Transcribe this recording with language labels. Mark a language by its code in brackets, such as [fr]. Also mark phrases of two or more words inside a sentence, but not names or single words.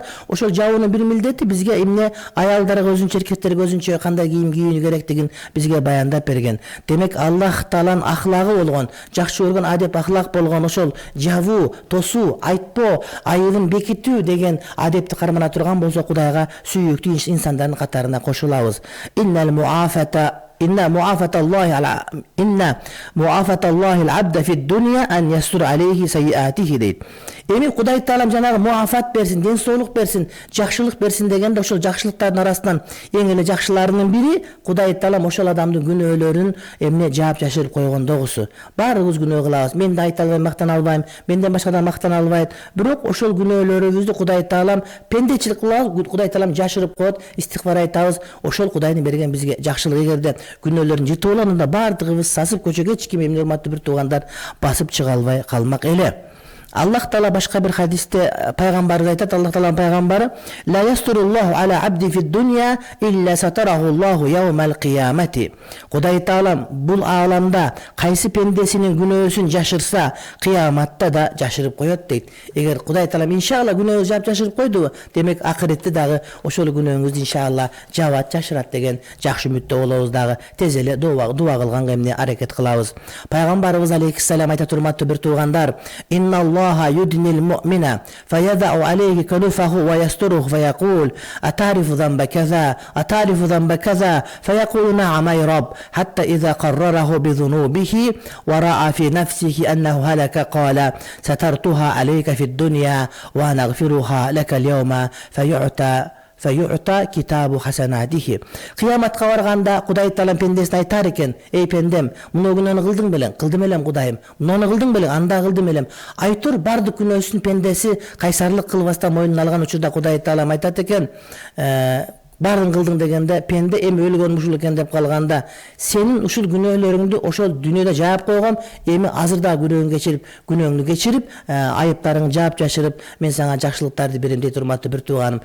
[ky] Ошол жабуунун бир милдети бизге эмне аялдарга өзүнчө, эркектерге өзүнчө кандай кийим кийүү керектигин бизге баяндап берген. Демек, Аллах Тааланын ахлагы болгон, жакшы көргөн адеп ахлак болгон ошол жабуу, тосуу, айтпоо, айылын бекитүү деген адепти кармана турган болсо, Кудайга сүйүктүү инсандардын катарына кошулабыз. [ar] إن معافاة الله العبد في الدنيا أن يستر عليه سيئاته дейт. [ky] Эми Кудай Таалам жанагы муафат берсин, ден соолук берсин, жакшылык берсин дегенде ошол жакшылыктардын арасынан эң эле жакшыларынын бири Кудай Таалам ошол адамдын күнөөлөрүн эмне жаап жашырып койгондогусу. Баарыбыз күнөө кылабыз. Мен да айта албайм, мактана албайм, менден башкадан мактана албайт. Бирок ошол күнөөлөрүбүздү Кудай Таалам пендечилик кылабыз, Кудай Таалам жашырып коет, истигфар айтабыз. Ошол Кудайдын берген бизге жакшылык. Эгерде күнөөлөрүн жытып алганда баардыгыбыз сасып көчөгө эч ким эмне урматтуу бир туугандар басып чыга албай калмак эле. Аллах Таала башка бир хадисте пайгамбарыбыз айтат, Аллах Тааланын пайгамбары: [ar] "لا يستر الله على عبد في الدنيا إلا ستره الله يوم القيامة." [ky] Кудай Таалам бул ааламда кайсы пендесинин күнөөсүн жашырса, кыяматта да жашырып коет дейт. Эгер Кудай Таалам иншалла күнөөңүздү жаап жашырып койду, демек акыретте дагы ошол күнөөңүздү иншалла жабат, жашырат деген жакшы үмүттө болобуз дагы. Тез эле дуа кылганга эмне аракет кылабыз. Пайгамбарыбыз алейхиссалам айтат, урматтуу бир туугандар: [ar] "Инналлаха يدني المؤمن فيضع عليه كنفه ويستره فيقول أتعرف ذنب كذا أتعرف ذنب كذا فيقول نعم أي رب حتى إذا قرره بذنوبه ورأى في نفسه أنه هلك قال سترتها عليك في الدنيا وأنا أغفرها لك اليوم فيعطى كتاب حسناته." [ky] Кыяматка барганда Кудай Таалам пендесине айтар экен: "Эй пендем, муну күнөөнү кылдың белең?" "Кылдым элем, Кудайым." "Муну кылдың белең?" "Анда кылдым элем." Айтор бардык күнөөсүн пендеси кайсарлык кылбастан мойнуна алган учурда Кудай Таалам айтат экен: "Барын кылдың" дегенде, пенде эми өлгөн ушул экен деп калганда, "Сенин ушул күнөөлөрүңдү ошол дүйнөдө жаап койгом, эми азыр да күнөөңдү кечирип, айыптарыңды жаап жашырып, мен сага жакшылыктарды берем" дейт, урматтуу бир тууганым.